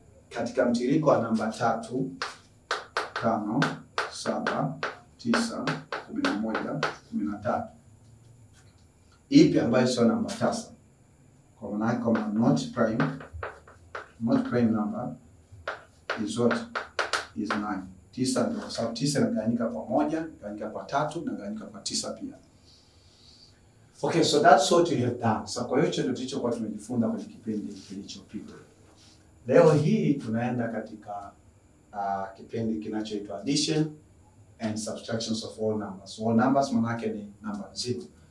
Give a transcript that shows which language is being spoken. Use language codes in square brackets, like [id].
[sw] Katika mtiririko wa namba 3, 5, 7, 9, 11, 13. Ipi ambayo sio namba tasa? Kwa maana kama [en] not prime number is what? Is 9. [sw] 9 ndio kwa sababu 9 inagawanyika kwa 1, inagawanyika kwa 3 na inagawanyika kwa 9 pia. [en] Okay, so that's what we have done. [sw] So kwa hiyo ndio tulichokuwa tumejifunza kwenye kipindi kilichopita. Leo hii tunaenda katika kipindi kinachoitwa [en] addition and subtractions of all numbers. All numbers [sw] manake ni [en] number 0.